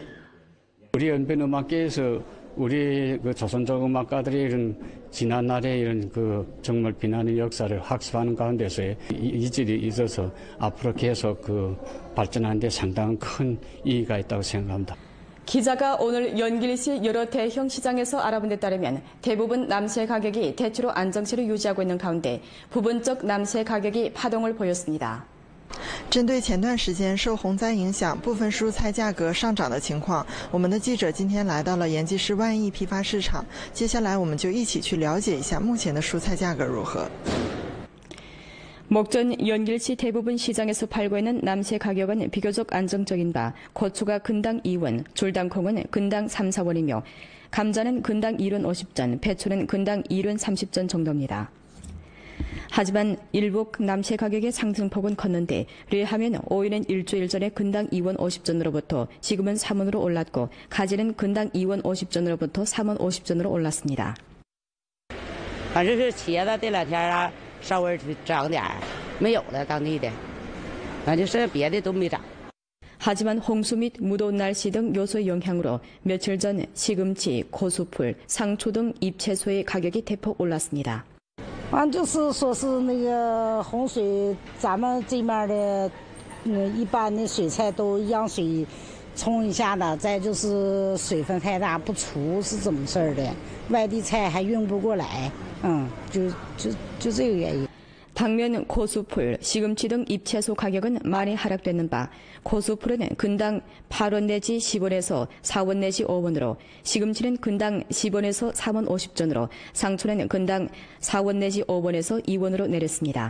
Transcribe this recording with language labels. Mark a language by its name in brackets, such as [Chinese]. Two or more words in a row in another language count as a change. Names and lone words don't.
[Korean] 우리 연변 음악계에서 우리 그 조선족 음악가들이 이런 지난날의 이런 그 정말 비난의 역사를 학습하는 가운데서의 이질이 있어서 앞으로 계속 그 발전하는 데 상당한 큰 이의가 있다고 생각합니다. 기자가 오늘 연길시 여러 대형 시장에서 알아본 데 따르면 대부분 남새 가격이 대체로 안정세를 유지하고 있는 가운데 부분적 남새 가격이 파동을 보였습니다. [Chinese] 针对前段时间受洪灾影响，部分蔬菜价格上涨的情况，我们的记者今天来到了延吉市万益批发市场。接下来，我们就一起去了解一下目前的蔬菜价格如何。 [Korean] 목전 연길시 대부분 시장에서 팔고 있는 남새 가격은 비교적 안정적인 바, 고추가 근당 2원, 줄당콩은 근당 3, 4원이며 감자는 근당 1원 50전, 배추는 근당 1원 30전 정도입니다. 하지만 일부 남새 가격의 상승폭은 컸는데 례하면 오이는 일주일 전에 근당 2원 50전으로부터 지금은 3원으로 올랐고 가지는 근당 2원 50전으로부터 3원 50전으로 올랐습니다. [Chinese] 反正是茄子这两天啊稍微涨点，没有了当地的，反正剩下别的都没涨。 [Korean] 하지만 홍수 및 무더운 날씨 등 요소의 영향으로 며칠 전 시금치, 고수풀, 상추 등 잎채소의 가격이 대폭 올랐습니다. [Chinese] 就是说是那个洪水，咱们这面的，一般的水菜都让水冲一下子，再就是水分太大不出是这么事儿的，外地菜还运不过来，就这个原因。 [Korean] 당면, 고수풀, 시금치 등 잎채소 가격은 많이 하락되는 바 고수풀은 근당 8원 내지 10원에서 4원 내지 5원으로 시금치는 근당 10원에서 3원 50전으로 상추는 근당 4원 내지 5원에서 2원으로 내렸습니다.